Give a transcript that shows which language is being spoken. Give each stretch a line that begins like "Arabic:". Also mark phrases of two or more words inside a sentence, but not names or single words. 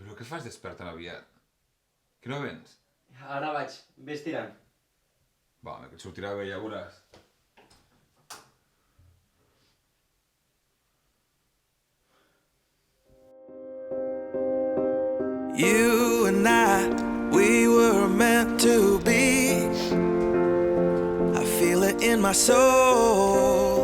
Catalan: fas despert tan aviat? Que no vens? Ara vaig, vés tirant. Va, home, que et sortirà bé, ja veuràs.
English: You and I, we were meant to be. I feel it in my soul.